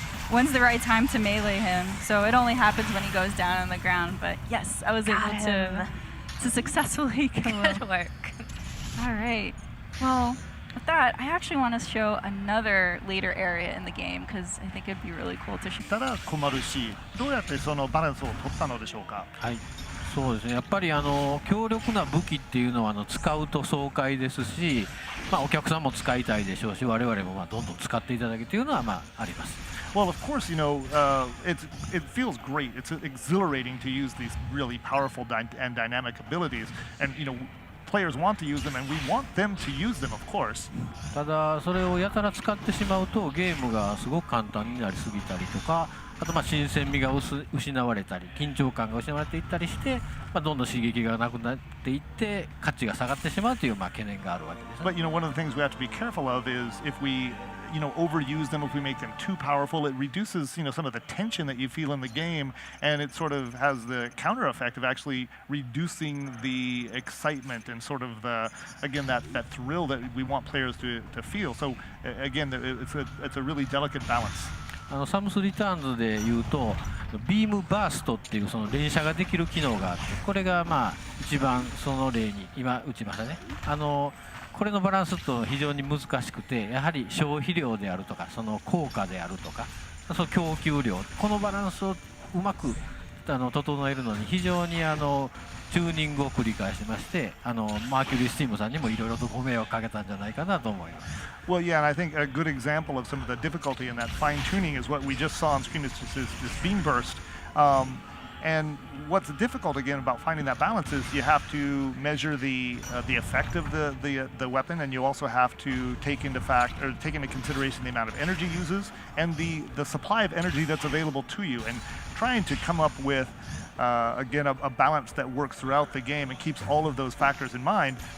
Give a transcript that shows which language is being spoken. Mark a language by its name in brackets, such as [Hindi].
[English] When's the right time to melee him? So it only happens when he goes down on the ground. But yes, I was able to successfully kill him. Good work. All right. Well, with that, I actually want to show another later area in the game because I think it'd be really cool to show. [Japanese] ただ困るし、どうやってそのバランスを取ったのでしょうか。はい、そうですね。やっぱり強力な武器っていうのは使うと爽快ですし、お客さんも使いたいでしょうし、我々もどんどん使っていただけというのはあります。 [English] Well, of course, it feels great. It's exhilarating to use these really powerful and dynamic abilities, and players want to use them, and we want them to use them, of course. [Japanese] ただそれをやたら使ってしまうとゲームがすごく簡単になりすぎたりとか、あと新鮮味が失われたり、緊張感が失われていったりして、どんどん刺激がなくなっていって価値が下がってしまうという懸念があるわけです。 [English] But one of the things we have to be careful of is if we overuse them, if we make them too powerful, it reduces some of the tension that you feel in the game, and it sort of has the counter effect of actually reducing the excitement and sort of that thrill that we want players to feel. So again, it's a really delicate balance. [Japanese] サムスリターンズでいうとビームバーストっていうその連射ができる機能があって、これが一番その例に今打ちましたね。これのバランスと非常に難しくて、やはり消費量であるとかその効果であるとかその供給量、このバランスをうまく整えるのに非常にチューニングを繰り返しまして、MercurySteam さんにもいろいろとご迷惑かけたんじゃないかなと思います。 [English] Well, yeah, and I think a good example of some of the difficulty in that fine tuning is what we just saw on screen. Is this beam burst. And what's difficult again about finding that balance is you have to measure the effect of the weapon, and you also have to take into consideration the amount of energy uses and the supply of energy that's available to you, and trying to come up with again a balance that works throughout the game and keeps all of those factors in mind.